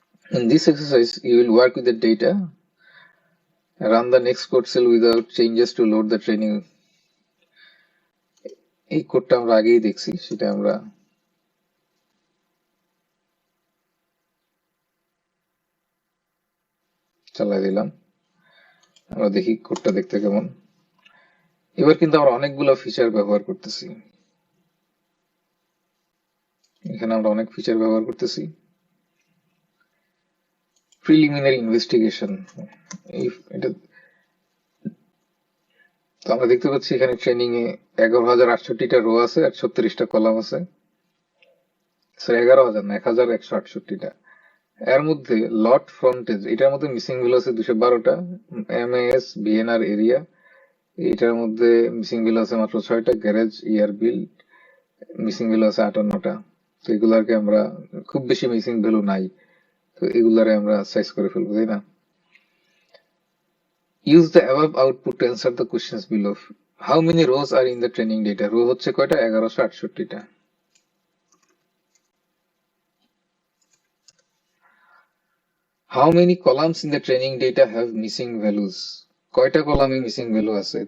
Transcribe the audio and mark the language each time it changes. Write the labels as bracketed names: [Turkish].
[English] In this exercise, you will work with the data, run the next code cell without changes to load the training. [Bangla] এই কোডটা আমরা আগেই দেখছি, সেটা আমরা চালাই দিলাম। আমরা দেখি কোডটা দেখতে কেমন। এবার কিন্তু আমরা অনেকগুলো ফিচার ব্যবহার করতেছি, এখানে আমরা অনেক ফিচার ব্যবহার করতেছি। প্রিলিমিনারি ইনভেস্টিগেশন, এটা তো আমরা দেখতে পাচ্ছি এখানে ট্রেনিং এ 11,068টা রো আছে আর 36টা কলাম আছে। 11,000 না, 1,168টা। এর মধ্যে লট ফ্রন্টেজ, এটার মধ্যে মিসিং ভ্যালু আছে 212টা। এমএএস বিএনআর এরিয়া, এটার মধ্যে মিসিং ভ্যালু আছে মাত্র 6টা। গ্যারেজ ইয়ার বিল মিসিং ভ্যালু আছে 58টা। তো এগুলাকে আমরা, খুব বেশি মিসিং ভ্যালু নাই, তো এগুলারে আমরা সাইজ করে ফেলবো, তাই না? [English] Use the above output to answer the questions below. How many rows are in the training data? [Bangla] Rho হচ্ছে কয়টা? 1168টা। [English] How many columns in the training data have missing values? [Bangla] কয়টা কলামে মিসিং ভ্যালু আছে?